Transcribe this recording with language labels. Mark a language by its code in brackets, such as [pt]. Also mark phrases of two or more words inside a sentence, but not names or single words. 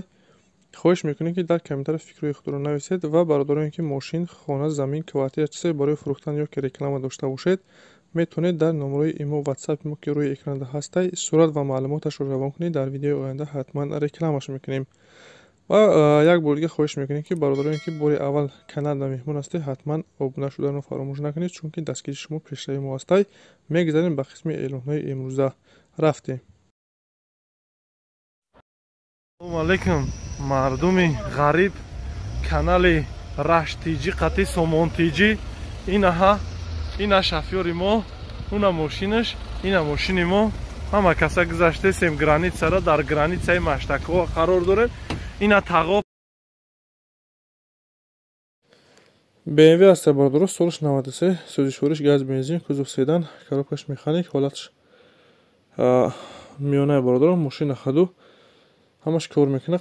[tg] хоҳиш мекунем ки дар комментария фикрҳои худро нависед ва бародароне ки мошин, хона, замин, квартира чизае барои фурӯхтан ё ки реклама дошта бошед, метавонед дар номерои имо ватсапи мо ки рӯи экранда ҳастай сурат ва маълумоташро равон кунед. дар видеои оянда ҳатман рекламаш мекунем. ва як бор дига хоҳиш мекунем ки бародароне ки бори аввал каналда меҳмон ҳастед, ҳатман обуна шуданро фаромӯш накунед, чунки дастгирии шумо пешравии мо ҳастай. мегзарем ба қисми эълонҳои имрӯза. рафтем. Ассалому алайкум мардуми ғариб, канали Раштиҷи қати Сомонтиҷи. Ина шофёри мо, уна мошинаш, ина мошини мо. Ҳама каса гузаштесем границара, дар границаи Маштакова қарор дорем. Ина тағоб BMW ҳастед бародаро, солиш 93, сӯзишвориш газ бензин, кузов седан, коробкаш механик, ҳолатш миёнаи бародаро, мошина хаду ҳамаш кор мекунад.